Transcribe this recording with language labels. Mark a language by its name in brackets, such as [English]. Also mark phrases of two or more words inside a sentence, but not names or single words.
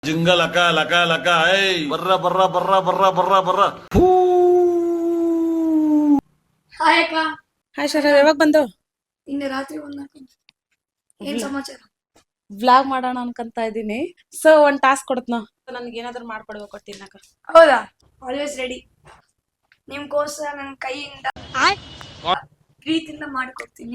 [Kannada] ಜಿಂಗ ಲಕ ಲಕ ಲಕ ಏಯ್ ಬರ್ರ ಬರ್ರ ಬರ್ರ ಬರ್ರ ಬರ್ರ ಬರ್ರ. ಹಾಯ್ ಅಕ್ಕ. ಹಾಯ್ ಶರ, ಯಾವಾಗ ಬಂದು? ನಿನ್ನೆ ರಾತ್ರಿ ಏನ್ ಸಮಾಚಾರ? ವ್ಲಾಗ್ ಮಾಡೋಣ ಅನ್ಕಂತ ಇದೀನಿ. ಸೊ ಒಂದ್ ಟಾಸ್ಕ್ ಕೊಡ್ತನ, ನನ್ಗೆ ಏನಾದ್ರು ಮಾಡ್ಕೊಡ್ಬೇಕು ತಿನ್ನಕ. ಹೌದಾ? [English] always ready. [Kannada] ನಿಮ್ಗೋಸ್ಕರ ನನ್ನ ಕೈಯಿಂದ ಪ್ರೀತಿಯಿಂದ ಮಾಡಿಕೊಡ್ತೀನಿ.